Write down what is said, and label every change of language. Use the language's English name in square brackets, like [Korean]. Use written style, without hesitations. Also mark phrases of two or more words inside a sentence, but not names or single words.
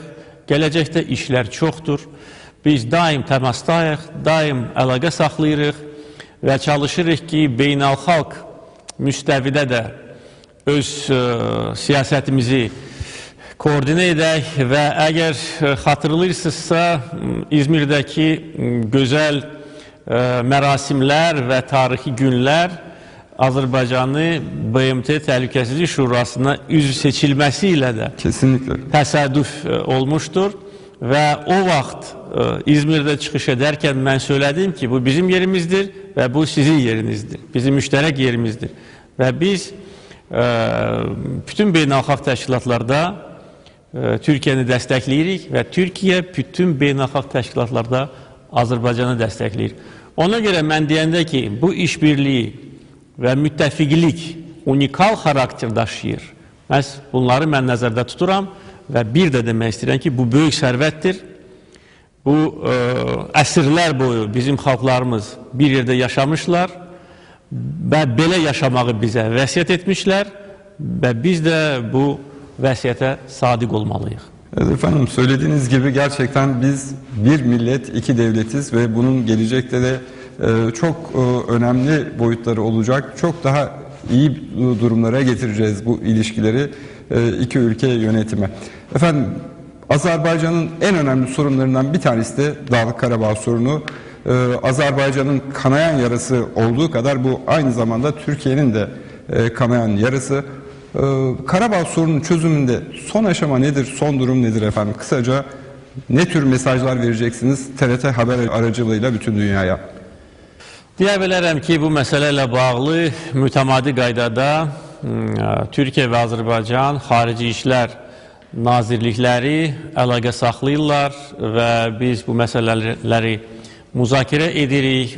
[Azerbaijani] Gələcəkdə işlər çoxdur. Biz daim təmasdayıq, daim əlaqə saxlayırıq və çalışırıq ki, beynəlxalq müstəvidə də öz siyasətimizi koordinə edək və əgər xatırlayırsınızsa, İzmirdəki gözəl mərasimlər və tarixi günlər Azərbaycanı BMT Təhlükəsizlik Şurasına üzv seçilməsi ilə də [Turkish] Kesinlikle [Azerbaijani] təsadüf olmuşdur [Turkish] ve [Azerbaijani] o vaxt [Turkish] İzmir'de çıkış ederken ben söyledim ki bu bizim yerimizdir ve bu sizin yerinizdir. Bizim müşterek yerimizdir. [Azerbaijani] Ve biz bütün beynəlxalq təşkilatlarda Türkiyəni dəstəkləyirik və Türkiyə bütün beynəlxalq təşkilatlarda Azərbaycanı dəstəkləyir. Ona görə mən deyəndə ki, bu işbirliyi və müttəfiqlik unikal xarakter daşıyır. Məhz bunları mən nəzərdə tuturam və bir də demək istəyirəm ki, bu böyük sərvətdir. Bu əsrlər boyu bizim xalqlarımız bir yerdə yaşamışlar və belə yaşamağı bizə vəsiyyət etmişlər və biz də bu vəsiyyətə sadiq olmalıyıq. [Turkish] Evet efendim, söylediğiniz gibi gerçekten biz bir millet, iki devletiz ve bunun gelecekte de çok önemli boyutları olacak. Çok daha iyi durumlara getireceğiz bu ilişkileri iki ülke yönetimi. Efendim, Azerbaycan'ın en önemli sorunlarından bir tanesi de Dağlık Karabağ sorunu. Azerbaycan'ın kanayan yarası olduğu kadar bu aynı zamanda Türkiye'nin de kanayan yarası. Karabağ sorunun çözümünde son aşama nedir, son durum nedir efendim? Kısaca ne tür mesajlar vereceksiniz TRT Haber aracılığıyla bütün dünyaya? [Azerbaijani] Deyə bilərəm ki, bu məsələ ilə bağlı mütəmadi qaydada Türkiyə və Azərbaycan Xarici İşlər Nazirlikləri əlaqə saxlayırlar və biz bu məsələləri müzakirə edirik.